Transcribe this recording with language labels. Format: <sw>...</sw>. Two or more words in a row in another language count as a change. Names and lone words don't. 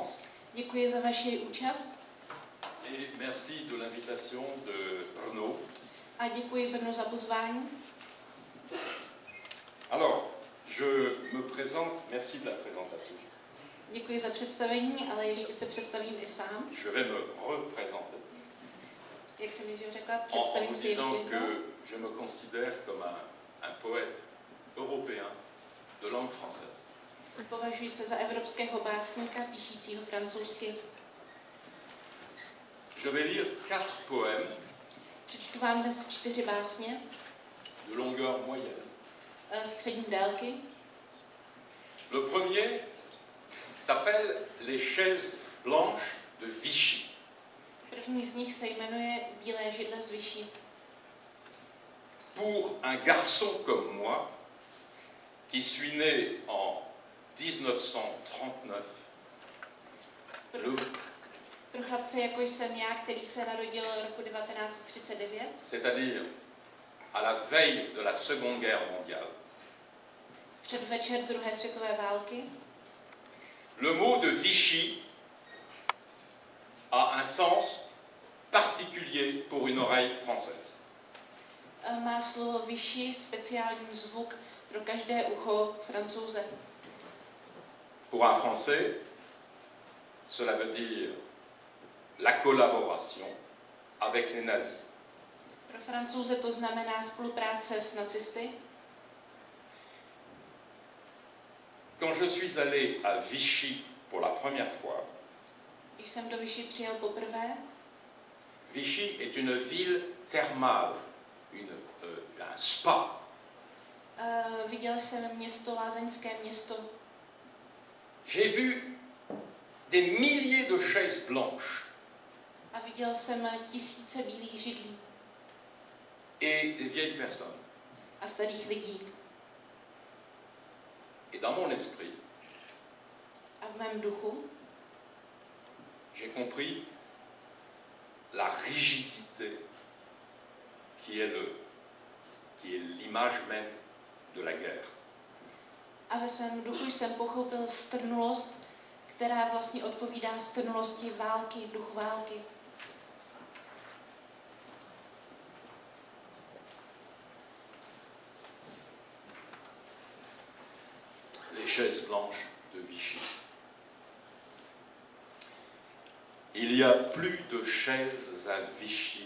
<cs>Děkuji za vaši účast.</cs> <fr>Et merci de l'invitation de Brno.</fr> <cs>A děkuji Brno za pozvání.</cs> <fr>Alors, je me présente, merci de la présentation.</fr> <cs>Děkuji za představení, ale ještě se představím i sám.</cs> <fr>Je vais me représenter.</fr> <cs>Jak jsem již řekla, představím si ještě jednou.</cs> <fr>Que je me considère comme un poète européen de langue française.</fr> <cs>Považuji se za evropského básníka, píšícího francouzsky.</cs> <fr>Je vais lire 4 poèmes.</fr> <cs>Přečtu vám dnes 4 básně.</cs> <fr>De longueur moyenne.</fr> <cs>Střední délky.</cs> <fr>Le premier s'appelle Les chaises blanches de Vichy.</fr> <cs>První z nich se jmenuje Bílé židle z Vichy.</cs> <fr>Pour un garçon comme moi, qui suis né en 1939,</fr> <cs>pro chlapce, jako jsem já, který se narodil roku 1939,</cs> <fr>c'est-à-dire à la veille de la Seconde Guerre mondiale,</fr> <cs>předvečer druhé světové války,</cs> <fr>le mot de Vichy a un sens particulier pour une oreille française.</fr> <cs>Má slovo Vichy speciální zvuk pro každé ucho Francouze.</cs> <fr>Pour un Français, cela veut dire la collaboration avec les nazis.</fr> <cs>Pro Francouze to znamená spolupráce s nacisty.</cs> <fr>Quand je suis allé à Vichy pour la première fois,</fr> <cs>když jsem do Vichy přijel poprvé,</cs> <fr>Vichy est une ville thermale, un spa.</fr> <cs>Viděl jsem město, lázeňské město.</cs> <fr>J'ai vu des milliers de chaises blanches.</fr> <cs>A viděl jsem tisíce bílých židlí.</cs> <fr>Et des vieilles personnes.</fr> <cs>A starých lidí.</cs> <fr>Et dans mon esprit,</fr> <cs>a v mém duchu,</cs> <fr>j'ai compris la rigidité qui est l'image même de la guerre.</fr> <cs>A ve svém duchu jsem pochopil strnulost, která vlastně odpovídá strnulosti války, duchu války.</cs> <fr>Les chaises blanches de Vichy. Il y a plus de chaises à Vichy.</fr>